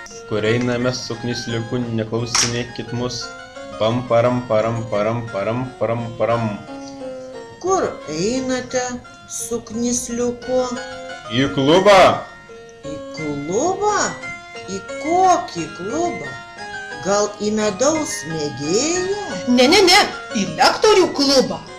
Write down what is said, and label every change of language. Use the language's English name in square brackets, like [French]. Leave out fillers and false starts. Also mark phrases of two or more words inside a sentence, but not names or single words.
[Lithuanian] kur einame su knysliuku, neklausinėkit mus. Pam param param param param param param. Kur einate su knysliuku? Į klubą. Į klubą? Į kokį klubą? Gal į medaus mėgėją? Ne, į lektorių klubą.